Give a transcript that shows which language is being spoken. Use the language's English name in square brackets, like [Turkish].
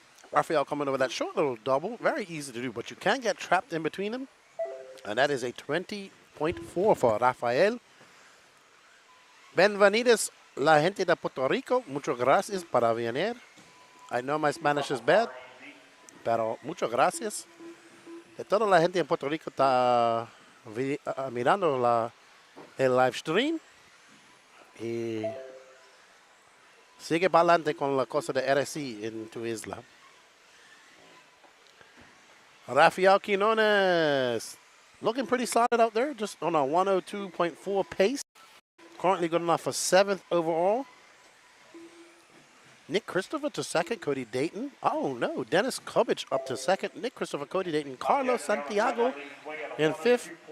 [English] Rafael coming over that short little double. Very easy to do, but you can get trapped in between them. And that is a 20.4 for Rafael. [Spanish] Bienvenidos la gente de Puerto Rico. Muchas gracias para venir. [English] I know my Spanish is bad, [Spanish] pero muchas gracias. De toda la gente en Puerto Rico está mirando el live stream. Y sigue para adelante con la cosa de RSE en tu isla. [English] Rafael Quinones, looking pretty solid out there, just on a 102.4 pace. Currently good enough for 7th overall. Nick Christopher to 2nd, Cody Dayton. Oh no, Dennis Cubbage up to 2nd, Nick Christopher, Cody Dayton, Carlos Santiago in 5th.